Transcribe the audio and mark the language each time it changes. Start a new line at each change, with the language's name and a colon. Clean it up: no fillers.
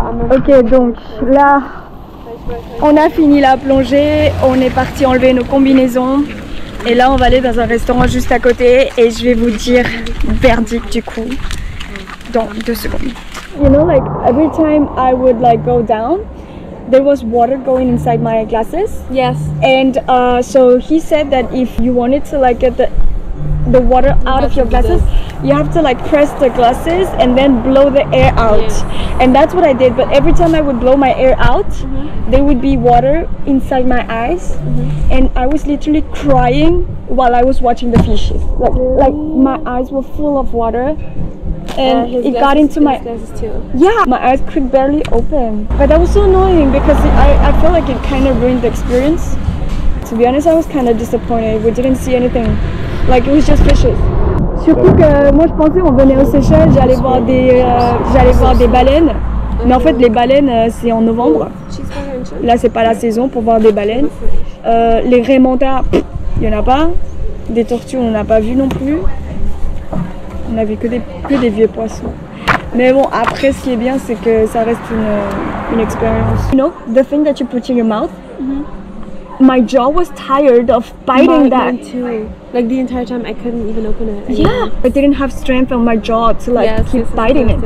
French: Ok, donc là, on a fini la plongée, on est parti enlever nos combinaisons et là on va aller dans un restaurant juste à côté et je vais vous dire verdict du coup dans 2 secondes.
English: You know, like every time I would like go down, there was water going inside my glasses. Yes. And so he said that if you wanted to like get the water out of your glasses, you have to like press the glasses and then blow the air out. Yeah. And that's what I did, but every time I would blow my air out, there would be water inside my eyes, and I was literally crying while I was watching the fishes. Like my eyes were full of water, and it got into my glasses too. Yeah, my eyes could barely open. But that was so annoying because I felt like it kind of ruined the experience. To be honest, I was kind of disappointed. We didn't see anything. Like it was just fishes.
French: Surtout que moi je pensais on venait aux Seychelles, j'allais voir des baleines. Mais en fait les baleines c'est en novembre. Là c'est pas la saison pour voir des baleines. Les raies manta, il y en a pas. Des tortues on n'a pas vu non plus. On a vu que des vieux poissons. Mais bon après ce qui est bien c'est que ça reste une expérience.
English: You know, the thing that you put in your mouth. My jaw was tired of biting that. Mine too. Like the entire time I couldn't even open it. Yeah, I didn't have strength on my jaw to like keep biting it.